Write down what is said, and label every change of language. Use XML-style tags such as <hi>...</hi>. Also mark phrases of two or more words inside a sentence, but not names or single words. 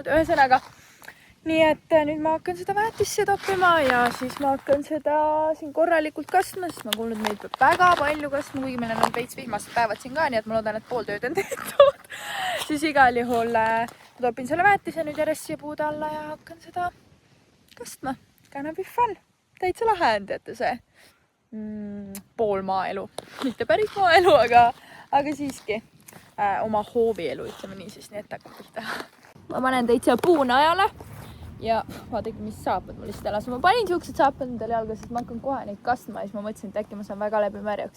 <et>Ühesõnaga, nii et nüüd ma hakkan seda väetisse toppima ja siis ma hakkan seda siin korralikult kastma, sest ma kuulnud, neid peab väga palju kastma, kuigi meil on veits vihmased päevad siin ka, nii et ma loodan, et pool tööd on tehtud. Siis igal juhul ma topin selle väetise nüüd järjest siia puude alla ja hakkan seda kastma.</et> <en>Gonna be fun.</en> <et>Täitsa lahe on, teate see. Pool maaelu, mitte päris maaelu, aga siiski oma hoovielu, ütleme nii siis, nii et hakkab pihta. Ma panen teid siia puunajale ja vaadake, mis saapad mul lihtsalt elas. Ma panin siuksed saapad endale jalga, sest ma hakkan kohe neid kastma ja siis ma mõtlesin, et äkki ma saan väga läbi märjaks.</et>